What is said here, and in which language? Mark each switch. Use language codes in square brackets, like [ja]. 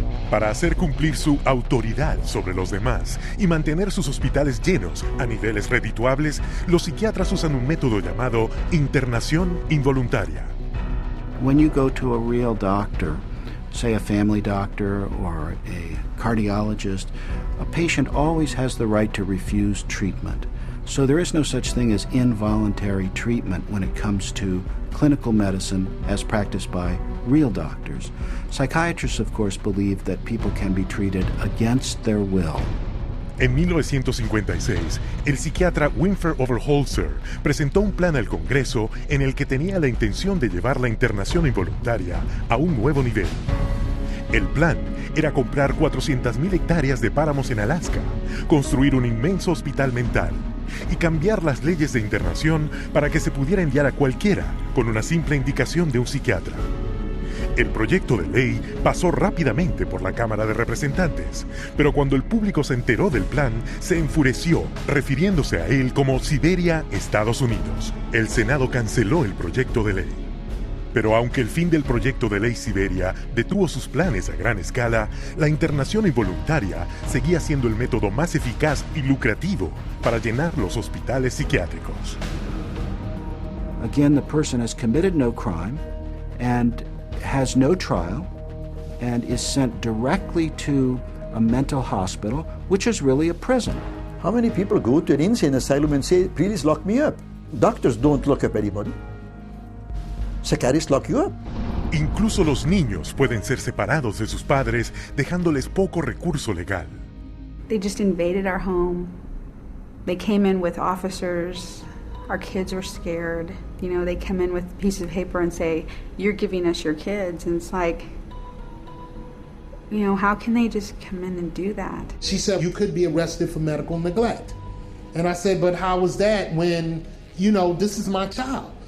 [es] Para hacer cumplir su autoridad sobre los demás y mantener sus hospitales llenos a niveles redituables, los psiquiatras usan un método llamado internación involuntaria. [en] When you go to a real doctor, say a family doctor or a cardiologist, a patient always has the right to refuse treatment. So there is no such thing as involuntary treatment when it comes to clinical medicine as practiced by real doctors. Psychiatrists, of course, believe that people can be treated against their will. [es] En 1956, el psiquiatra Winford Overholser presentó un plan al Congreso en el que tenía la intención de llevar la internación involuntaria a un nuevo nivel. El plan era comprar 400.000 hectáreas de páramos en Alaska, construir un inmenso hospital mental y cambiar las leyes de internación para que se pudiera enviar a cualquiera con una simple indicación de un psiquiatra. El proyecto de ley pasó rápidamente por la Cámara de Representantes, pero cuando el público se enteró del plan, se enfureció, refiriéndose a él como Siberia, Estados Unidos. El Senado canceló el proyecto de ley. Pero aunque el fin del proyecto de ley Siberia detuvo sus planes a gran escala, la internación involuntaria seguía siendo el método más eficaz y lucrativo para llenar los hospitales psiquiátricos. [en] Again, the person has committed no crime and has no trial and is sent directly to a mental hospital, which is really a prison. How many people go to an insane asylum and say, please lock me up? Doctors don't lock up anybody. Psychiatrists lock you up. [es] Incluso los niños pueden ser separados de sus padres, dejándoles poco recurso legal. [en] They just invaded our home. They came in with officers. Our kids were scared. You know, they come in with pieces of paper and say, you're giving us your kids. And it's like, you know, how can they just come in and do that? She said, you could be arrested for medical neglect. And I said, but how was that when, you know, this is my child?